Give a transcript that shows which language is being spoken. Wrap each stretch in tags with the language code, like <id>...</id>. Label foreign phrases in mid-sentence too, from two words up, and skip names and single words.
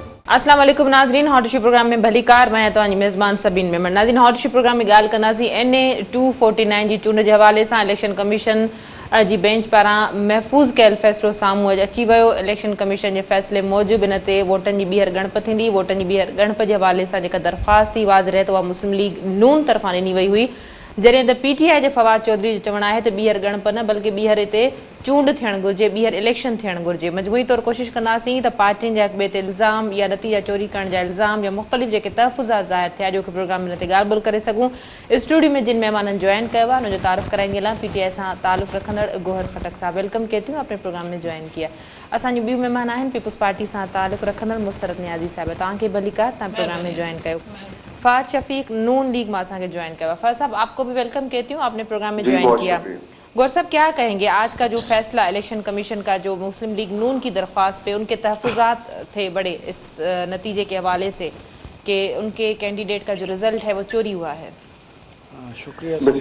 <sd>अस्सलाम वालेकुम नाज़रीन, हॉट इशू प्रोग्राम में भली कार। मैं तो मेज़बान सबीन मेमन। नाज़रीन, हॉट इशू प्रोग्राम में ॻाल्हि कंदासीं NA 249 जी चूंड जे हवाले सां। इलेक्शन कमीशन जी बेंच पारां महफ़ूज़ कयल फ़ैसिलो साम्हूं अॼु अची वियो। इलेक्शन कमीशन जे फ़ैसिले मूजिबि इन ते वोटनि जी ॿीहर ॻणप थींदी। वोटनि जी ॿीहर ॻणप जे हवाले सां जेका दरख़्वास्त थी वाज़ रहे त उहा मुस्लिम लीग नून तरफ़ां ॾिनी वई हुई, जॾहिं त PTI जे फवाद चौधरी जो चवणु आहे त ॿीहर ॻणप न बल्कि ॿीहर हिते चूंड थियणु घुरिजे, ॿीहर इलेक्शन थियणु घुरिजे। मजमूई तौरु कोशिशि कंदासीं त पार्टियुनि जा हिक ॿिए ते इल्ज़ाम या नतीजा चोरी करण जा इल्ज़ाम या मुख़्तलिफ़ जेके तहफ़ुज़ात ज़ाहिर थिया जो कि प्रोग्राम में हिन ते ॻाल्हि ॿोल करे सघूं। स्टूडियो में जिन महिमाननि जॉइन कयो आहे उनजो तारुफ़ कराईंदी हलां।</sd> <ur>PTI</ur> <sd>सां ताल्लुक़ रखंदड़</sd> <ur>गोहर खटक साहब, ویلکم کہتی ہوں، اپنے پروگرام میں جوائن کیا.</ur> <sd>असांजी ॿियूं महिमान आहिनि पीपल्स पार्टी सां ताल्लुक़ रखंदड़ मुसरत नियाज़ी साहिब, तव्हांखे भली कार, तव्हां प्रोग्राम में जॉइन कयो। फ़ाद शफ़ीक नून लीग मां असांखे जॉइन कयो।</sd> <ur>فاد صاحب، آپ کو بھی ویلکم کہتی ہوں، آپ نے پروگرام میں جوائن کیا۔ غور صاحب، کیا کہیں گے آج کا جو فیصلہ الیکشن کمیشن کا، جو مسلم لیگ نون کی درخواست پہ ان کے تحفظات تھے بڑے اس نتیجے کے حوالے سے کہ ان کے کینڈیڈیٹ کا جو رزلٹ ہے وہ چوری ہوا ہے? شکریہ.</ur>